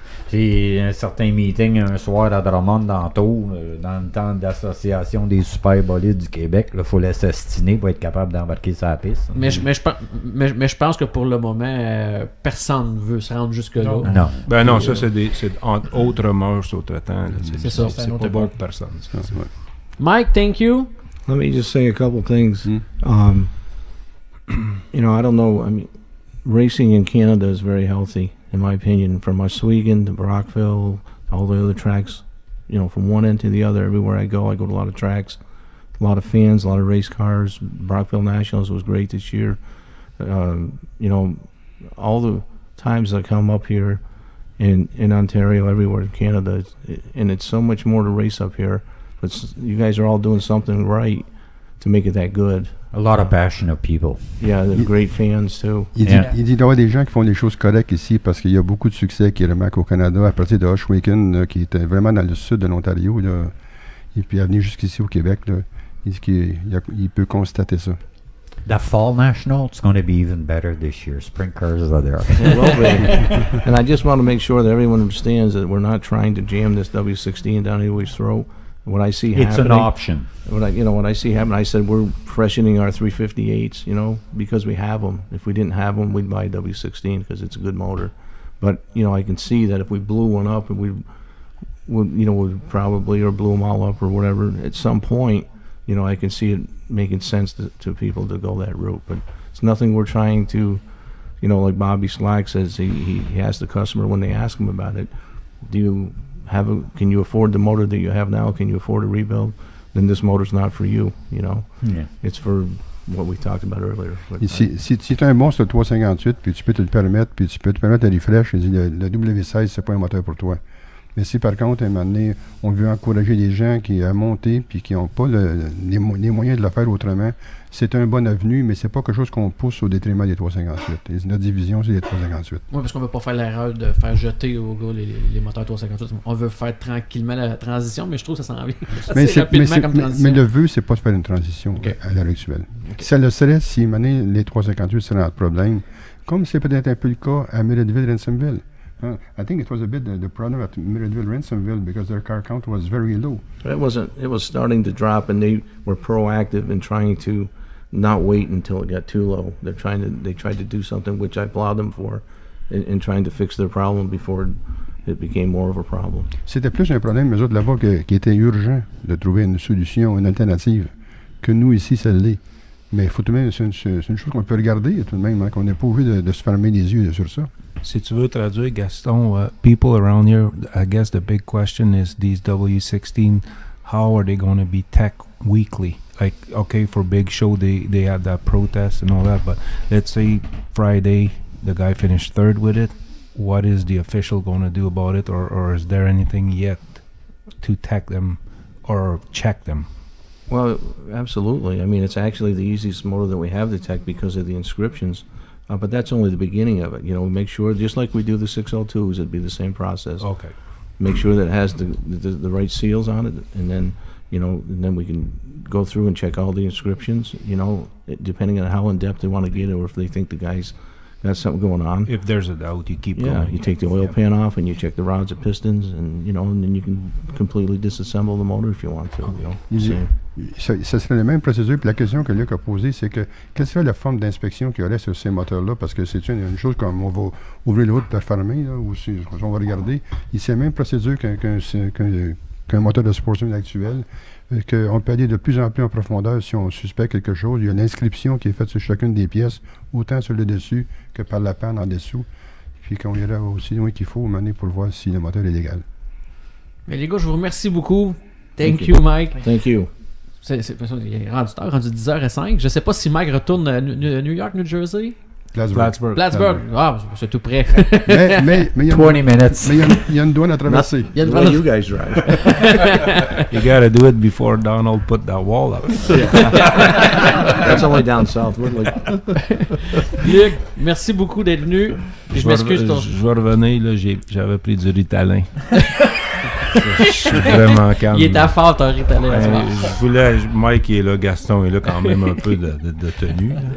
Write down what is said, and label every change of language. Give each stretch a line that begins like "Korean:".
French: J'ai un certain meeting un soir à Drummond dans le temps de l'Association des super bolides du Québec. Il faut s'astiner pour être capable d'embarquer sur la piste. Mais je pense que pour le moment, personne ne veut se rendre jusque-là. Non. Ben non, ça c'est entre autres mœurs, autres temps. C'est ça. C'est pas bon pour personne.
English: Mike, thank you. Let me just say a couple things. You know, I don't know. I mean, racing in Canada is very healthy, in my opinion. From Muskegon to Brockville, all the other tracks, you know, from one end to the other, everywhere I go to a lot of tracks, a lot of fans, a lot of race cars. Brockville Nationals was great this year. You know, all the times I come up here in Ontario, everywhere in Canada, and it's so much more to race up here. But you guys are all doing something right to make it that good. A lot of passionate people. Yeah, they're great fans too.
French: Il dit d'avoir des gens qui font des choses correctes ici parce qu'il y a beaucoup de succès qui remarquent au Canada à partir de Ohshawken, qui était vraiment dans le sud de l'Ontario, là, et puis à venir jusqu'ici au Québec, là, il dit qu'il peut constater ça.
English: The Fall National, it's going to be even better this year. Sprint cars are there. Well, and I just want to make sure that everyone understands that we're not trying to jam this W16 down anybody's throat. What I see happening, it's an option. What I see happen, I said we're freshening our 358s, you know, because we have them. If we didn't have them, we'd buy a W16 because it's a good motor. But you know, I can see that if we blew one up, and we'd probably or blew them all up or whatever. At some point, you know, I can see it making sense to people to go that route. But it's nothing we're trying to, you know, like Bobby Slack says, he asks the customer when they ask him about it, can you afford the motor that you have now? Can you afford a rebuild? Then this motor's not for you, you know. Yeah. It's for what we talked about earlier.
French: Si tu as un bon sur le 358, puis tu peux te le permettre, puis tu peux te permettre de refresh, le W16, c'est pas un moteur pour toi. Mais si par contre, à un moment donné, on veut encourager les gens à monter puis qui n'ont pas les moyens de le faire autrement, c'est un bon avenue, mais c'est pas quelque chose qu'on pousse au détriment des 358. Notre division, c'est les 358. Oui, parce qu'on ne veut pas faire l'erreur de faire jeter au gars les moteurs 358. On veut faire tranquillement la transition, mais je trouve que ça s'en vient. Mais le vœu, c'est pas de faire une transition à l'heure actuelle. Okay. Ça le serait si les 358 seraient un problème, comme c'est peut-être un peu le cas à Meredville-Ransomville.
English: I think it was a bit the problem at Meredville-Ransomville because their car count was very low. It was starting to drop, and they were proactive in trying to not wait until it got too low. They tried to do something which I applaud them for, in trying to fix their problem before it became more of a problem.
French: C'était plus un problème, eux autres là-bas, qui était urgent de trouver une solution, une alternative, que nous ici, ça l'est. Mais il faut tout de même, c'est une chose qu'on peut regarder tout de même, hein, qu'on n'est pas obligé de se fermer les yeux sur ça. Si tu veux traduire, Gaston,
English: people around here, I guess the big question is these W16, how are they going to be tech weekly? Like, okay, for big show, they have that protest and all that, but let's say Friday, the guy finished third with it. What is the official going to do about it, or is there anything yet to tech them or check them? Well, absolutely. I mean, it's actually the easiest motor that we have to tech because of the inscriptions. But that's only the beginning of it. You know, we make sure, just like we do the 602s, it'd be the same process. Okay. Make sure that it has the right seals on it, and then, you know, and then we can go through and check all the inscriptions, you know, depending on how in-depth they want to get it, or if they think the guy's got something going on. If there's a doubt, you keep going. Yeah, you take the oil pan off, and you check the rods and pistons, and, you know, and then you can completely disassemble the motor if you want to, you know.
French: Ça serait la même procédure. Puis la question que Luc a posée, c'est que quelle serait la forme d'inspection qu'il y aurait sur ces moteurs-là? Parce que c'est une chose comme on va ouvrir le haut de la fermée, là, ou si on va regarder. C'est la même procédure qu'un moteur de sportsman actuel, qu'on peut aller de plus en plus en profondeur si on suspecte quelque chose. Il y a l'inscription qui est faite sur chacune des pièces, autant sur le dessus que par la panne en dessous. Puis qu'on ira aussi loin qu'il faut mener pour voir si le moteur est légal. Mais les gars, je vous remercie beaucoup.
English: Thank you, Mike. Thank you.
French: Il est rendu 10h05. Je sais pas si Mike retourne à New York, New Jersey. Plattsburgh. Plattsburgh. Ah, c'est tout près. mais il y a 20 minutes. Mais il y a une douane à traverser. Il y a une
English: Well,
French: douane.
English: you guys drive. You gotta do it before Donald put that wall up. That's only down south. We're like,
French: Luc, merci beaucoup d'être venu. Puis je m'excuse. Je vais revenir, là, j'avais pris du Ritalin. Je suis vraiment calme. Il est à fort, ton Ritalin. Je voulais, Mike est là, Gaston est là, quand même un peu de tenue.